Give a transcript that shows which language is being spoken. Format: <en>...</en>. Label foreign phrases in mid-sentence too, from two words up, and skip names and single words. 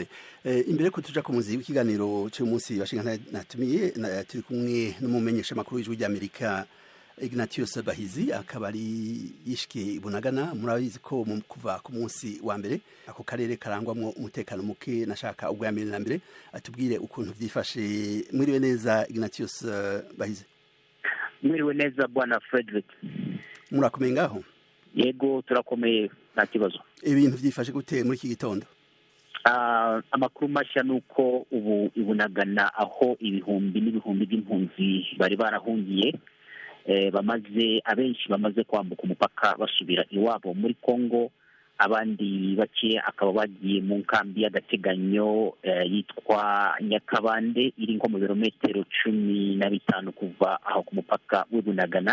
<rn>Imbere ko tuja ku muzi w'ikiganiro cy'umunsi bashinga natumiye turi kumwe n'umumenyesha makuru w'ijwi ry'Amerika Ignatius Bahizi, akaba ari yishike I Bunagana. Murabizi ko kuva ku munsi wa mbere ako karere karangwamwo umutekano muke. Nashaka ubwa mbere na mbere atubwire ukuntu vyifashe. Mwiriwe neza Ignatius Bahizi? Mwiriwe neza bwana Frederick. Murakomeye ngaho?</rn> <rw>Yego turakomeye nta kibazo.</rw> <rn>Ibintu vyifashe gute muri iki gitondo?</rn> <rw>Amakuru mashya nuko ubu I Bunagana aho ibihumbi n'ibihumbi by'impunzi bari barahungiye abenshi bamaze kwambuka umupaka basubira iwabo muri Kongo abandi bake akaba bagiye mu nkambi y'agateganyo yitwa Nyakabande iri nko mu birometero 15 kuva aho ku mupaka w'i Bunagana.</rw>